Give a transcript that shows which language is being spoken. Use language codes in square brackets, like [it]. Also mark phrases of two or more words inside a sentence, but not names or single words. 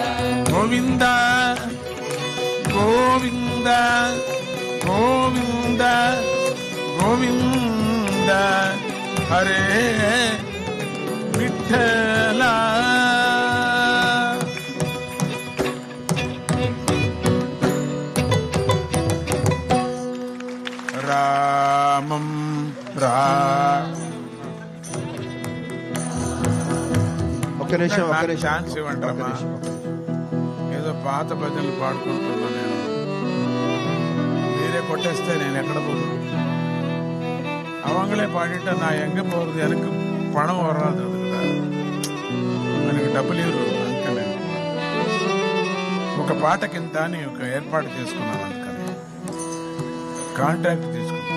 [te] గోవింద గోవింద గోవింద గోవింద హరే విఠల రామం ఒక్క నిమిషం ఛాన్స్ ఇవ్వండి. ఏదో పాత భజనలు పాడుకుంటున్నా నేను, మీరే కొట్టేస్తే నేను ఎక్కడ పోదు. [ta] அவங்களே பாடிட்டு நான் எங்க போறது, எனக்கு பணம் வராது, [te] మనకి డబ్బులు ఇవ్వరు. అందుకని ఒక పాట కింద అని ఒక ఏర్పాటు చేసుకున్నాను. అందుకని కాంట్రాక్ట్ తీసుకున్నాను.